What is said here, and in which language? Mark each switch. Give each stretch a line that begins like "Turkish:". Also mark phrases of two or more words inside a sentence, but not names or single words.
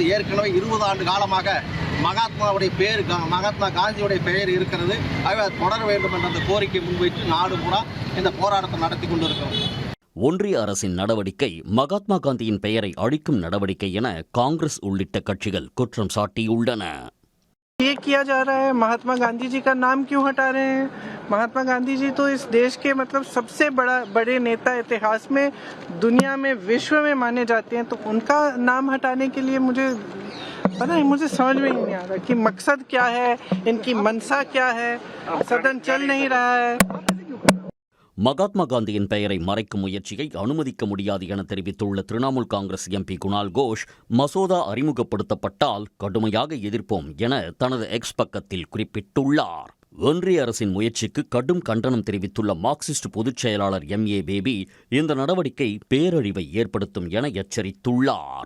Tamil: ஏற்கனவே 20 ஆண்டு காலமாக மகாத்மா காந்தியுடைய பெயர் இருக்கிறது. ஆகவே அது தொடர வேண்டும் என்ற அந்த கோரிக்கை முன்வைத்து நாடு பூரா இந்த போராட்டத்தை நடத்தி கொண்டிருக்கிறோம். ஒன்றிய அரசின் நடவடிக்கை மகாத்மா காந்தியின் பெயரை அழிக்கும் நடவடிக்கை என காங்கிரஸ் உள்ளிட்ட கட்சிகள் குற்றம் சாட்டியுள்ளன.
Hindi: ये किया जा रहा है, महात्मा गांधी जी का नाम क्यों हटा रहे हैं? महात्मा गांधी जी तो इस देश के सबसे बड़े नेता इतिहास में, दुनिया में, विश्व में माने जाते हैं. तो उनका नाम हटाने के लिए मुझे समझ में ही नहीं आ रहा कि मकसद क्या है, इनकी मंशा क्या है. सदन चल नहीं रहा है.
Tamil: மகாத்மா காந்தியின் பெயரை மறைக்கும் முயற்சியை அனுமதிக்க முடியாது என தெரிவித்துள்ள திரிணாமுல் காங்கிரஸ் எம்பி குணால் கோஷ், மசோதா அறிமுகப்படுத்தப்பட்டால் கடுமையாக எதிர்ப்போம் என தனது எக்ஸ் பக்கத்தில் குறிப்பிட்டுள்ளார். ஒன்றிய அரசின் முயற்சிக்கு கடும் கண்டனம் தெரிவித்துள்ள மார்க்சிஸ்ட் பொதுச் செயலாளர் MA பேபி இந்த நடவடிக்கை பேரழிவை ஏற்படுத்தும் என எச்சரித்துள்ளார்.